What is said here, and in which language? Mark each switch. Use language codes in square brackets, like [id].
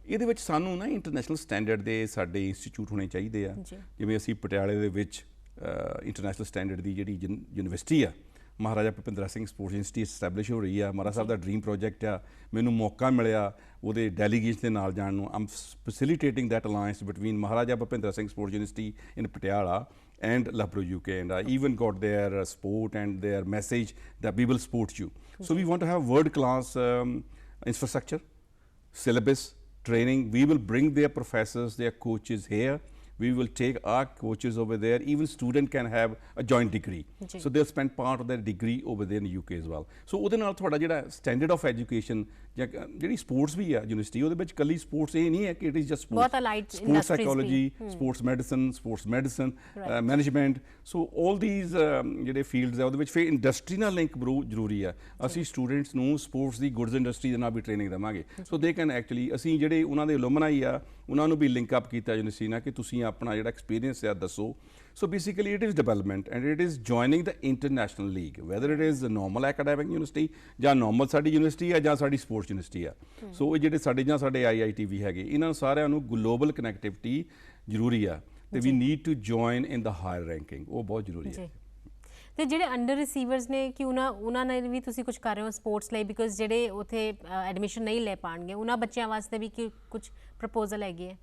[pa] ਇਹਦੇ ਵਿੱਚ ਸਾਨੂੰ ਨਾ ਇੰਟਰਨੈਸ਼ਨਲ ਸਟੈਂਡਰਡ ਦੇ ਸਾਡੇ ਇੰਸਟੀਚਿਊਟ ਹੋਣੇ ਚਾਹੀਦੇ ਆ, ਜਿਵੇਂ ਅਸੀਂ ਪਟਿਆਲੇ ਦੇ ਵਿੱਚ ਇੰਟਰਨੈਸ਼ਨਲ ਸਟੈਂਡਰਡ ਦੀ ਜਿਹੜੀ ਯੂਨੀਵਰਸਿਟੀ ਆ Maharaja Bhupinder Singh sports university establish ਹੋ ਰਹੀ ਆ। ਮਹਾਰਾਜ ਸਾਹਿਬ ਦਾ ਡ੍ਰੀਮ ਪ੍ਰੋਜੈਕਟ ਆ, ਮੈਨੂੰ ਮੌਕਾ ਮਿਲਿਆ ਉਹਦੇ ਡੈਲੀਗੇਟਸ ਦੇ ਨਾਲ ਜਾਣ ਨੂੰ। [en] I'm facilitating that alliance between Maharaja Bhupinder Singh sports university in Patiala and Labro UK, and I even got their support and their message that we will support you. So we want to have world-class infrastructure, syllabus, training. We will bring their professors, their coaches here. We will take our coaches over there. Even student can have a joint degree. So they'll spend part of their degree over there in the UK as well. [pa] So ਉਹਦੇ ਨਾਲ ਤੁਹਾਡਾ ਜਿਹੜਾ standard of education ਜਾਂ ਜਿਹੜੀ sports ਵੀ ਆ university, ਉਹਦੇ ਵਿੱਚ ਕੱਲੀ ਸਪੋਰਟਸ ਇਹ ਨਹੀਂ ਹੈ ਕਿ it is just sports psychology, sports medicine, management. So all these ਜਿਹੜੇ ਫੀਲਡਸ ਆ ਉਹਦੇ ਵਿੱਚ ਫਿਰ ਇੰਡਸਟਰੀ ਨਾਲ ਲਿੰਕ ਜ਼ਰੂਰੀ ਆ। ਅਸੀਂ ਸਟੂਡੈਂਟਸ ਨੂੰ ਸਪੋਰਟਸ ਦੀ ਗੁੱਡਸ ਇੰਡਸਟਰੀ ਦੇ ਨਾਲ ਵੀ ਟ੍ਰੇਨਿੰਗ ਦੇਵਾਂਗੇ। ਸੋ ਦੇ ਕੈਨ ਐਕਚੁਅਲੀ ਅਸੀਂ ਜਿਹੜੇ ਉਹਨਾਂ ਦੇ ਅਲੂਮਨਾਈ ਆ ਉਹਨਾਂ ਨੂੰ ਵੀ ਲਿੰਕ ਅਪ ਕੀਤਾ ਯੂਨੀਵਰਸਿਟੀ ਨਾਲ ਕਿ ਤੁਸੀਂ ਆਪਣਾ ਜਿਹੜਾ ਐਕਸਪੀਰੀਅੰਸ ਆ ਦੱਸੋ। [en] So basically it is development and it is joining the international league, whether it is a normal academic university [pa] ਜਾਂ normal ਸਾਡੀ ਯੂਨੀਵਰਸਿਟੀ ਆ ਜਾਂ ਸਾਡੀ ਸਪੋਰਟਸ ਯੂਨੀਵਰਸਿਟੀ ਆ। ਸੋ ਇਹ ਜਿਹੜੇ ਸਾਡੇ ਜਾਂ ਸਾਡੇ IIT ਵੀ ਹੈਗੇ, ਇਹਨਾਂ ਨੂੰ ਸਾਰਿਆਂ ਨੂੰ ਗਲੋਬਲ ਕਨੈਕਟੀਵਿਟੀ ਜ਼ਰੂਰੀ ਆ ਤੇ [en] we need to join in the higher ranking, [pa] ਉਹ ਬਹੁਤ ਜ਼ਰੂਰੀ ਹੈ। ਤੇ ਜਿਹੜੇ ਅੰਡਰ ਰਿਸੀਵਰਸ ਨੇ ਕਿ ਉਹਨਾਂ ਨੇ ਵੀ ਤੁਸੀਂ ਕੁਝ ਕਰ ਰਹੇ ਹੋ ਸਪੋਰਟਸ ਲਈ, ਬਿਕੋਜ਼ ਜਿਹੜੇ ਉੱਥੇ ਐਡਮਿਸ਼ਨ ਨਹੀਂ ਲੈ ਪਾਣਗੇ ਉਹਨਾਂ ਬੱਚਿਆਂ ਵਾਸਤੇ ਵੀ ਕਿ ਕੁਝ ਪ੍ਰਪੋਜ਼ਲ ਹੈਗੇ ਹੈ?